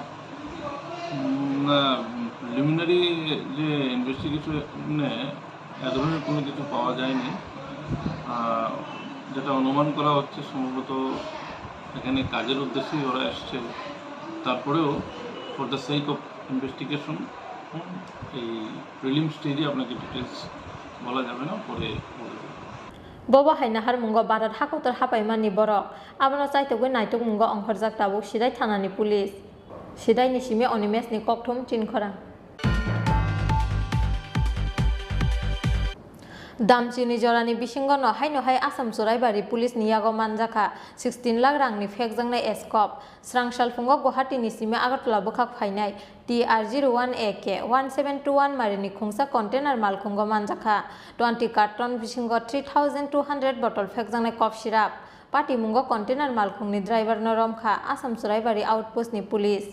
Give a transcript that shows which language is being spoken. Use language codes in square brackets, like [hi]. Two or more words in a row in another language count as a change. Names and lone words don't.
[bn] না, প্রিলিমিনারি যে ইনভেস্টিগেশনে এ ধরনের কোনো কিছু পাওয়া যায়নি। যেটা অনুমান করা হচ্ছে সম্ভবত এখানে কাজের উদ্দেশ্যেই ওরা এসছে, তারপরেও [en] for the sake of investigation [bn] এই [en] prelim stage [bn] আপনাকে ডিটেলস বলা যাবে না, পরে [trp] Bobo Hainahar Mungo Barat Hakotor Hapaimani Borok, Abano Saito Naito Mungo on Horzaktabu, Shidai Tanani Police. Shidai Nishimi Onimes Nikoktum Chinkora. Damchini Jorani Bishingono, Haino Hai Assam Suraibari, Police Niago Manjaka, 16 lakh rangni Fekzang Escop, Srangshal Fungo Guhati Nisime Agatula Bukak Hainai, TR01AK 1721 Marini Kungsa container Malkungo Manjaka, 20 carton Bishingo 3200 bottle Fekzang [en] Cough Shirap, [trp] Party Mungo container Malkungni driver Noromka, Assam Suraibari Outpost Ni Police.